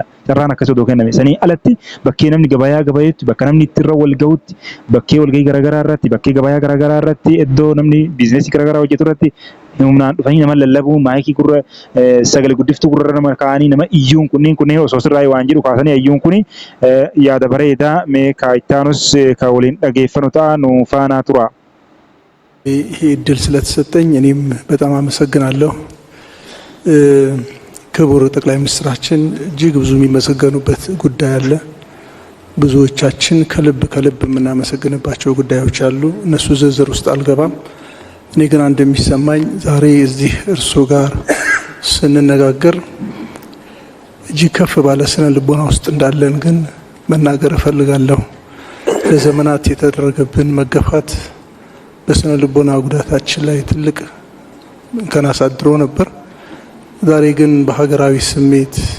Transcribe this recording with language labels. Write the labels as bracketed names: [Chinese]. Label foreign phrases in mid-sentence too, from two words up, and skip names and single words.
[Oromo] Carraan akkasii odoo kenname. Sanii alatti bakkee namni gabayaa gabayeetti bakka namni itti irra wal ga'utti bakkee walgahii garaagaraa irratti bakkee gabayaa garaagaraa irratti iddoo namni biizineesii garaagaraa hojjetu irratti humnaan dhufanii nama lallabuu maayikii gurra sagalee guddiftuu gurra nama kaanii nama iyyuun kunneen osoo sirraa waan jedhu kaasanii iyyuun kuni yaada bareedaa mee kaayitaanus ka waliin dhageeffanu ta'a nu faana tura. [Amharic] ይህ እድል ስለተሰጠኝ እኔም በጣም አመሰግናለሁ። ክቡር ጠቅላይ ሚኒስትራችን እጅግ ብዙ የሚመሰገኑበት ጉዳይ አለ። ብዙዎቻችን ከልብ የምናመሰግንባቸው ጉዳዮች አሉ። እነሱ ዝርዝር ውስጥ አልገባም። እኔ ግን እንደሚሰማኝ ዛሬ እዚህ እርሶ ጋር ስንነጋገር እጅግ ከፍ ባለ ስነ ልቦና ውስጥ እንዳለን ግን መናገር እፈልጋለሁ። ለዘመናት የተደረገብን መገፋት በስነ ልቦና ጉዳታችን ላይ ትልቅ እንከን አሳድሮ ነበር። ዛሬ ግን በሀገራዊ ስሜት